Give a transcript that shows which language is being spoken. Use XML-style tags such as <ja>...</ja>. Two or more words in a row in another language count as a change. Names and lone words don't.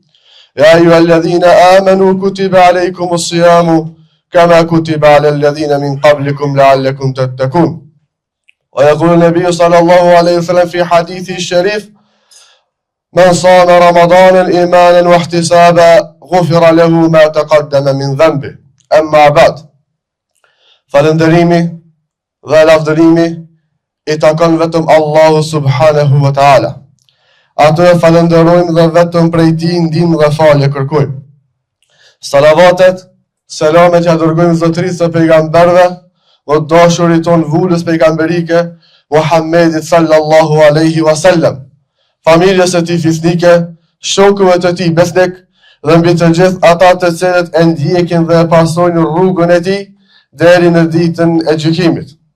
<ar>يا أيها الذين آمنوا كتب عليكم الصيام كما كتب على الذين من قبلكم لعلكم تتقون. ويقول النبي صلى الله عليه وسلم في حديثه الشريف من صام رمضان إيمانا واحتسابا غفر له ما تقدم من ذنبه. أما بعد،</ar> <sq>falënderimi dhe lavdërimi i takon vetëm Allahu</sq> <ar>سبحانه وتعالى.</ar> <sq>Ato e falënderojmë dhe vetëm prej tij ndihmë dhe falje kërkojmë. Salavatet, selamet ja dërgojmë zotërisë së pejgamberëve, o dashurit ton vulës pejgamberike, Muhammedit</sq> <ar>صلى الله عليه وسلم,</ar> <sq>familjes së tij fisnike, shokëve të tij besnik dhe mbi të gjithë ata të cilët e ndjekin dhe e pasojnë rrugën e tij deri në ditën e gjykimit.</sq>